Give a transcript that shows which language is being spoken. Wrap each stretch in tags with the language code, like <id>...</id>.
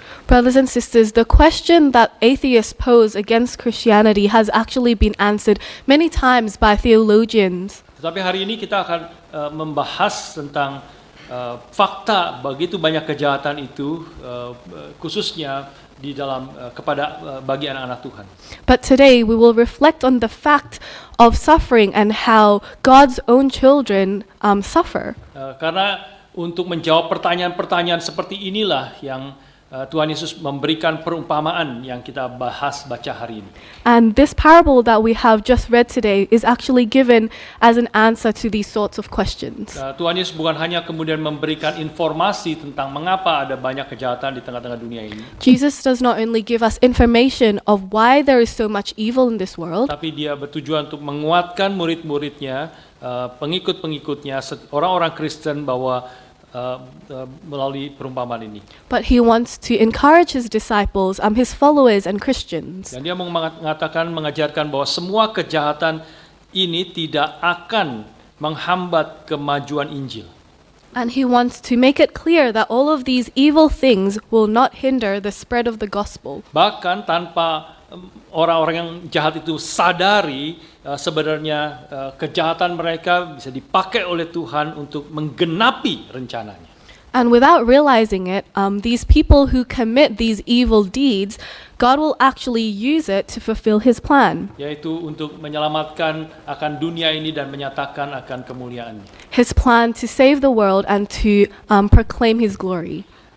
<en>Brothers and sisters, the question that atheists pose against Christianity has actually been answered many times by theologians.</en> <id>Tetapi hari ini kita akan membahas tentang fakta begitu banyak kejahatan itu, khususnya di dalam bagi anak-anak Tuhan.</id> <en>But today we will reflect on the fact of suffering and how God's own children suffer.</en> <id>Karena untuk menjawab pertanyaan-pertanyaan seperti inilah yang Tuhan Yesus memberikan perumpamaan yang kita baca hari ini.</id> <en>And this parable that we have just read today is actually given as an answer to these sorts of questions.</en> <id>Tuhan Yesus bukan hanya kemudian memberikan informasi tentang mengapa ada banyak kejahatan di tengah-tengah dunia ini,</id> <en>Jesus does not only give us information of why there is so much evil in this world,</en> <id>tapi dia bertujuan untuk menguatkan murid-muridnya, pengikut-pengikutnya, orang-orang Kristen bahwa melalui perumpamaan ini.</id> <en>but he wants to encourage his disciples, his followers and Christians.</en> <id>Dan dia mengajarkan bahwa semua kejahatan ini tidak akan menghambat kemajuan Injil.</id> <en>And he wants to make it clear that all of these evil things will not hinder the spread of the gospel.</en> <id>Bahkan tanpa orang-orang yang jahat itu sadari sebenarnya kejahatan mereka bisa dipakai oleh Tuhan untuk menggenapi rencananya.</id> <en>And without realizing it, these people who commit these evil deeds, God will actually use it to fulfill his plan.</en> <id>Yaitu untuk menyelamatkan akan dunia ini dan menyatakan akan kemuliaan-Nya.</id> <en>His plan to save the world and to proclaim his glory.</en>